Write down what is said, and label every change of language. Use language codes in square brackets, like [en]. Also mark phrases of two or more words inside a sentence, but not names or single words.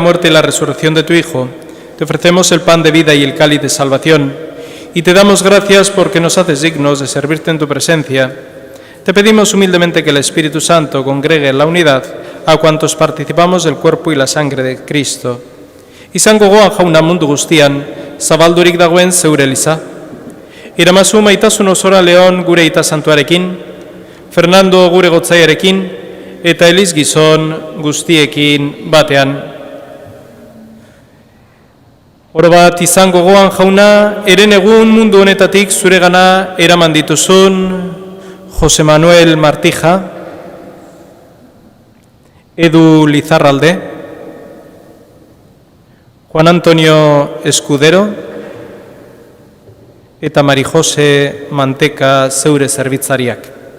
[es] muerte y la resurrección de tu Hijo, te ofrecemos el pan de vida y el cáliz de salvación, y te damos gracias porque nos haces dignos de servirte en tu presencia. te pedimos humildemente que el Espíritu Santo congregue en la unidad a cuantos participamos del cuerpo y la sangre de Cristo. [eu] Izan gogoan jauna mundu guztian, zabaldurik dagoen zeure eliza. Iramazu maitasun osora Leon gure ita santuarekin, Fernando gure gotzaiarekin, eta Eliz gizon guztiekin batean. Oro bat izan gogoan jauna, eren egun mundu honetatik zuregana eraman dituzun Jose Manuel Martija, Edu Lizarralde, Juan Antonio Escudero eta Mari Jose Manteka zeure zerbitzariak.